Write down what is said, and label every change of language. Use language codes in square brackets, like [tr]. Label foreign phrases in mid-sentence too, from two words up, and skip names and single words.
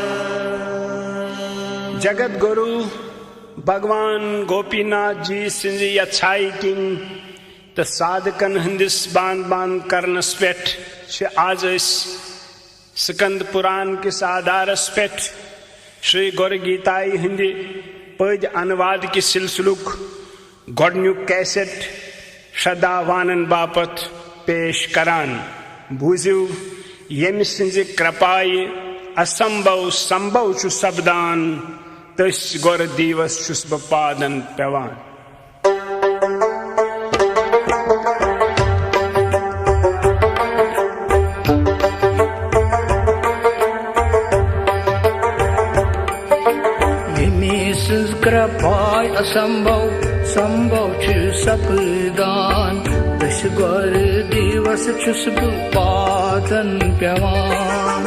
[ks] जगत गुरु भगवान गोपीनाथ जी सिंध अच्छाई किन तो साधकन हंदिस बांध बांध करनस पेट आज स्कंद पुराण किस आधारस पेट श्री गौर गीताई हिंदी पद अनुवाद की सिलसिलुक गोडन्युक कैसेट श्रद्धावानन बापत पेश करान। बूझिव यमि सिंज कृपाय असंभव संभव छु सपदान तस गौर दिवस छुस ब पादन पेवान। कृपाय असंभव संभव छु सपदान तस गौर दिवस छुस ब पादन पेवान।